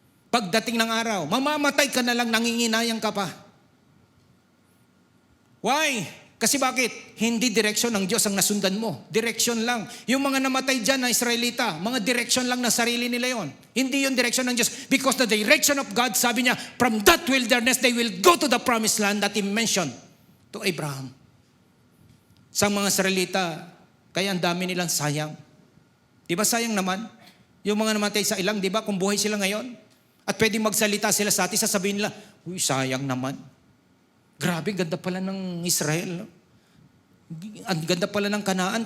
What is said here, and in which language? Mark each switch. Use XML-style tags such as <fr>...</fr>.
<tl>Pagdating ng araw, mamamatay ka na lang, nanginginayang ka pa.</tl> <en>Why?</en> <tl>Kasi bakit? Hindi direksyon ng Diyos ang nasundan mo. Direksyon lang. Yung mga namatay dyan na Israelita, mga direksyon lang na sarili nila yon. Hindi yung direksyon ng Diyos.</tl> <en>Because the direction of God,</en> <tl>sabi niya,</tl> <en>from that wilderness, they will go to the promised land that He mentioned to Abraham.</en> <tl>Sa mga Israelita, kaya ang dami nilang sayang. Di ba sayang naman? Yung mga namatay sa ilang, di ba, kung buhay sila ngayon, at pwedeng magsalita sila sa atin, sasabihin nila, uy, sayang naman. Grabe, ganda pala ng Israel. No? Ang ganda pala ng Kanaan.</tl>